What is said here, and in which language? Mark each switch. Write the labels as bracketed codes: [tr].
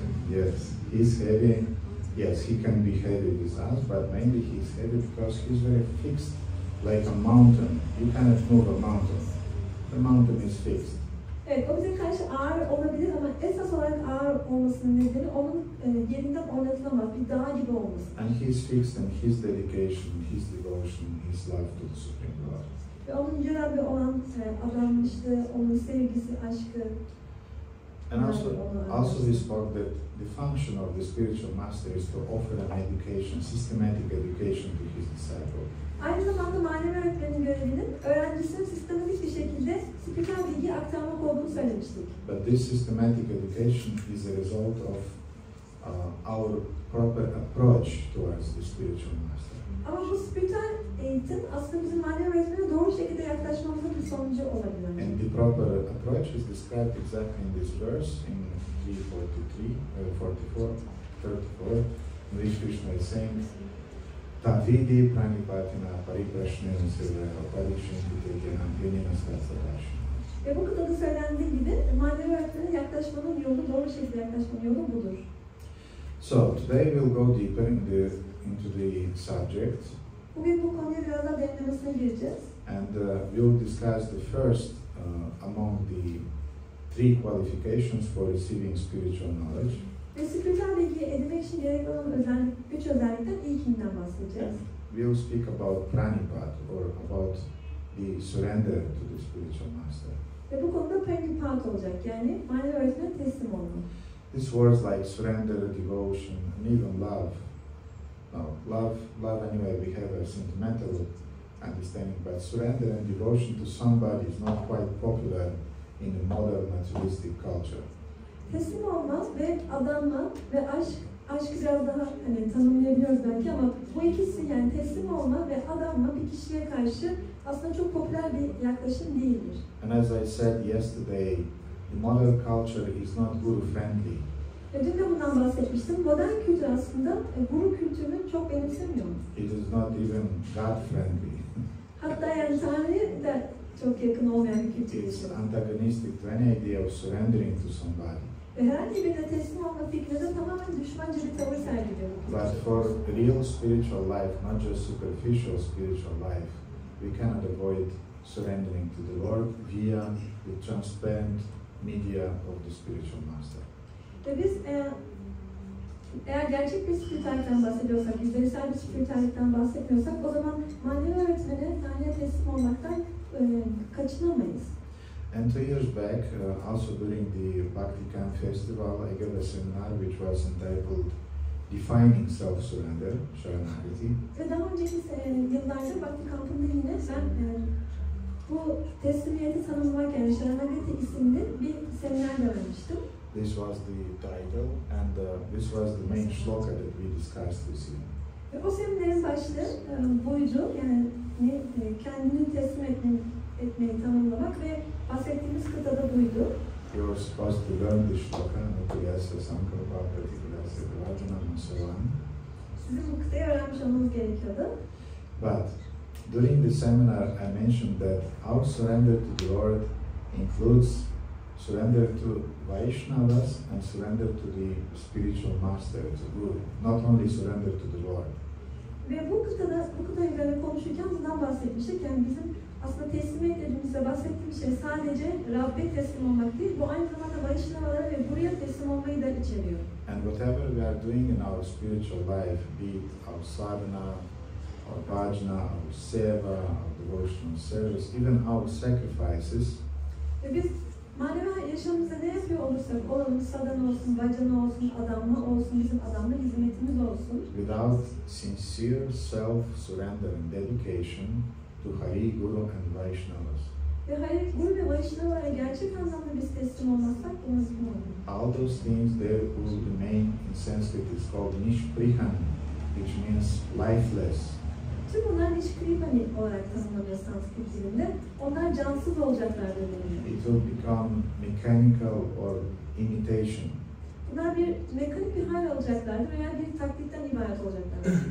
[en] Yes, he's heavy. Yes, he can be heavy with us, but mainly he's heavy because he's very fixed like a mountain. You cannot move a mountain. The mountain is fixed. [tr] Evet, o bize karşı ağır olabilir ama esas olarak ağır olmasının nedeni onun yerinden oynatılamaz, bir dağ gibi olması. [en] And he is fixed in his dedication, his devotion, his love to the Supreme Lord. [tr] Ve onun Yüce Rabbe olan adanmışlığı, onun sevgisi, aşkı. [en] And also we spoke that the function of the spiritual master is to offer an education, systematic education to his disciple. [tr] Aynı zamanda manevi öğretmenin görevinin öğrencisinin sistematik bir şekilde spiritüel bilgi aktarmak olduğunu söylemiştik. [en] But this systematic education is a result of our proper approach towards the spiritual master. [tr] Ama bu spiritüel eğitim aslında bizim manevi öğretmene doğru şekilde yaklaşmamızın bir sonucu olabilir. [en] And the proper approach is described exactly in this verse, in 3:44, in which Krishna is saying, [sa] viddhi praṇipātena paripraśnena sevayā upadekṣyanti jñāninas. [tr] Ve bu kıtada söylendiği gibi manevi öğretmene yaklaşmanın yolu, doğru şekilde yaklaşmanın yolu budur. [en] So today we'll go deeper into the subject. [tr] Bugün bu konuya biraz daha derinlemesine gireceğiz. [en] And we'll discuss the first among the three qualifications for receiving spiritual knowledge. [tr] Ve spiritüel bilgiyi edinmek için gerekli olan üç özellikten ilkinden bahsedeceğiz. [en] We'll speak about praṇipātena or about the surrender to the spiritual master. [tr] Ve bu konuda praṇipātena olacak, yani manevi öğretmene teslim olmak. [en] These words like surrender, devotion, and even love. Now, love anyway, we have a sentimental understanding, but surrender and devotion to somebody is not quite popular in the modern materialistic culture. [tr] Teslim olma ve adanma ve aşkı biraz daha tanımlayabiliyoruz belki ama bu ikisi, yani teslim olma ve adanma bir kişiye karşı aslında çok popüler bir yaklaşım değildir. [en] And as I said yesterday, the modern culture is not guru-friendly. [tr] Ve dün de bundan bahsetmiştim. Modern kültür aslında guru kültürünü çok benimsemiyor. [en] It is not even God-friendly. [tr] Hatta yani Tanrı'ya da çok yakın olmayan bir kültür. [en] It's antagonistic to any idea of surrendering to somebody. [tr] Ve herhangi birine teslim olma fikrine de tamamen düşmanca bir tavır sergiliyor. [en] But for real spiritual life, not just superficial spiritual life, we cannot avoid surrendering to the Lord via the transparent media of the spiritual master. [tr] Ve biz eğer gerçek bir spiritüellikten bahsediyorsak, yüzeysel bir spiritüellikten bahsetmiyorsak, o zaman manevi öğretmene, Tanrı'ya teslim olmaktan kaçınamayız. [en] And 2 years back, also during the Bhakti Camp Festival, I gave a seminar which was entitled Defining Self-Surrender, Sharanagati. [tr] Ve daha önceki yıllarda Bhakti Kampı'nda yine ben bu teslimiyeti tanımlamak, yani Sharanagati isimli bir seminer vermiştim. [en] This was the title, and this was the main shloka that we discussed this evening. [tr] Ve o seminerin başlığı buydu, yani kendini teslim etmeyi tanımlamak ve bahsettiğimiz kıtada buydu. [en] You were supposed to learn the shloka, [sa] Nutiyasya Sankalpa Pratikrasya Vajnam [en] and so on. [tr] Sizin bu kıtayı öğrenmiş olmanız gerekiyordu. [en] But during the seminar, I mentioned that our surrender to the Lord includes surrender to Vaishnavas and surrender to the spiritual master, the Guru. Not only surrender to the Lord. [tr] Ve bu kıtayı üzerine konuşurken bundan bahsetmiştik. Yani bizim aslında teslimiyet dediğimizde bahsettiğimiz şey sadece Rabbe teslim olmak değil, bu aynı zamanda Vaishnavalara ve buraya teslim olmayı da içeriyor. [en] And whatever we are doing in our spiritual life, be it our sadhana, our bhajana, our seva, our devotional service, even our sacrifices, [tr] ve biz manevi yaşamımızda ne yapıyor olursak, olalım sadhana olsun, bhajana olsun, adanma olsun, bizim adanma hizmetimiz olsun. [en] Without sincere self-surrender and dedication to Hari, Guru and Vaishnavas. [tr] Ve Hari, Guru ve Vaishnavalara gerçek anlamda biz teslim olmazsak bu mümkün olur. [en] All those things there will remain in Sanskrit is called nishprihan, which means lifeless. [tr] Tüm bunlar nishkripani olarak tanımlanıyor Sanskrit dilinde. Onlar cansız olacaklardır deniliyor. [en] It will become mechanical or imitation. [tr] Bunlar bir mekanik bir hal olacaklardır veya bir taklitten ibaret olacaklardır.